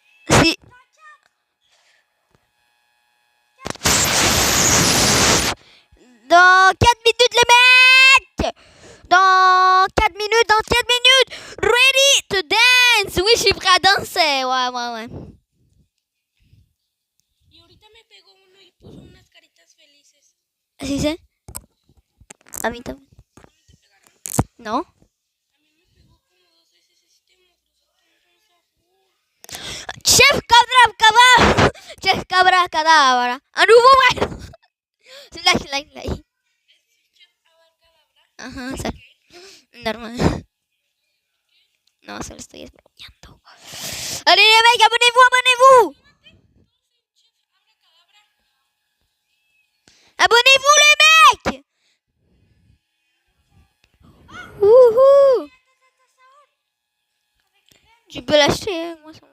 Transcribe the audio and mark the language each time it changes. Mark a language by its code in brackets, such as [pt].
[fr] Si... Dans 4 minutes, les mecs. Dans 4 minutes, dans 4 minutes. [en] Ready to dance. [fr] Oui, je suis prêt à danser. Ouais. [es] Y ahorita me pegó uno y puso unas caritas felices. ¿Así sé? A mí también. No. A mí me pegó como 2 veces este mugroso. [fr] Chef Cabra, Chef Cabra Cadabra. À nouveau, ouais. C'est là. Ajá, ça. Normal. [es] No, se lo estoy spoileando. [fr] Allez les mecs, abonnez-vous. Abonnez-vous les mecs. Wouhou. Tu peux l'acheter, hein, moi.